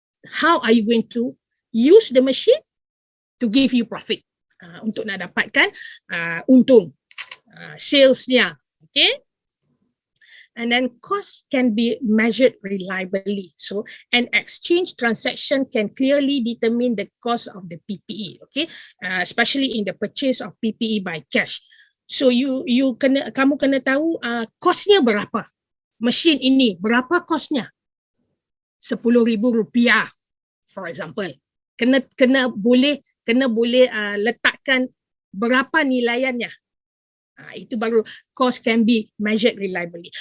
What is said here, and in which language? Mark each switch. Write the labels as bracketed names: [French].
[English] How are you going to use the machine to give you profit [Malay] untuk nak dapatkan untung salesnya, [English] okay? And then cost can be measured reliably. So an exchange transaction can clearly determine the cost of the PPE, okay? Especially in the purchase of PPE by cash. [Malay] So kamu kena tahu kosnya berapa. Mesin ini berapa kosnya? [English] RM10,000, for example. [Malay] Kena boleh letakkan berapa nilaiannya. Itu baru [English] cost can be measured reliably.